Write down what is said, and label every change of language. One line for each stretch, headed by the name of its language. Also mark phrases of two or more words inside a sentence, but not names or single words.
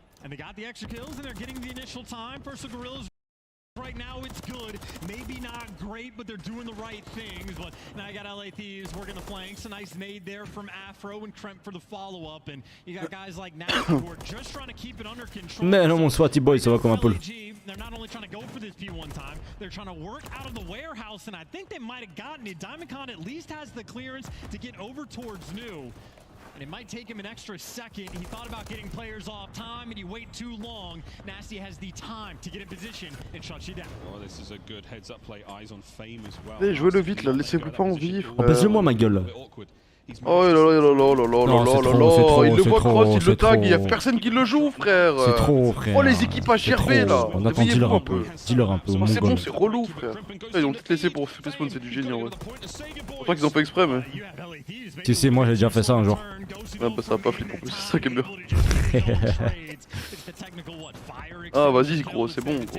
English: And they got the extra kills and they're getting the initial time. First the Gorillas. Right now it's good, maybe not great, but they're doing the right things. But now you got LA Thieves working the flanks. A nice nade there from Afro and Kremp for the follow-up. And you got guys like Nasty who are just trying to keep it under control.
French: Mais non, mon Swatty Boy, ça va comme un poule.
English: They're not only trying to go for this P1 time, they're trying to work out of the warehouse, and I think they might have gotten it. DiamondCon at least has the clearance to get over towards New. And it might take him an extra second. He thought about getting players off time, and he waited too long. Nasty has the time to get in position and shut you down. Oh, this is a good heads-up play. Eyes on Fame as well.
French: Allez, jouez-le vite là, laissez-vous pas en vie. Baisse-le moi ma gueule. Oh là là là là là là là là là, il le voit cross, il le tag, il y a personne qui le joue frère. C'est trop frère. Oh les équipages HRV là. On attend, dis-leur un peu. Dis-leur un peu. C'est bon, c'est relou frère. Ils ont tout laissé pour spawn, c'est du génie en vrai. Je crois qu'ils ont fait exprès mais. Tu sais, moi j'ai déjà fait ça un jour. Ouais bah ça va pas flipper en plus, c'est ça qui est bien. Ah vas-y gros, c'est bon gros.